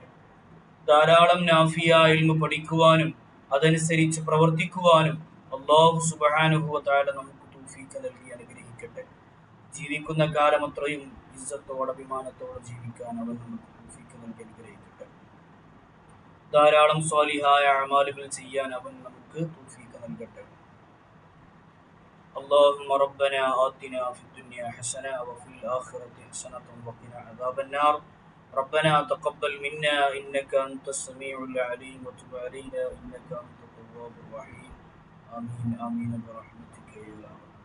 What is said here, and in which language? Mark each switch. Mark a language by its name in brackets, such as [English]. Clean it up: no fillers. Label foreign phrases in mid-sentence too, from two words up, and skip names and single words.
[Malayalam] ധാരാളം [Arabic] نافعة علم [Malayalam] പഠിക്കുവാനും അതനുസരിച്ച് പ്രവർത്തിക്കുവാനും [Arabic] الله سبحانه وتعالى [Malayalam] നമുക്ക് തൗഫീഖ് നൽകി അനുഗ്രഹിക്കട്ടെ. ജീവിക്കുന്ന കാലം അത്രയും ഇസ്സത്തോടെ അഭിമാനത്തോടെ ജീവിക്കാൻ അവൻ നമുക്ക് തൗഫീഖ് നൽകി അനുഗ്രഹിക്കട്ടെ. ധാരാളം സ്വാലിഹായ അമാലുകൾ ചെയ്യാൻ അവൻ നമുക്ക് തൗഫീഖ് നൽകട്ടെ. [Arabic] اللهم ربنا آتنا في الدنيا حسنة وفي الآخرة حسنة وقنا عذاب النار. ربنا تقبل منا إنك أنت السميع العليم وتب علينا إنك أنت التواب الرحيم. آمين آمين برحمتك يا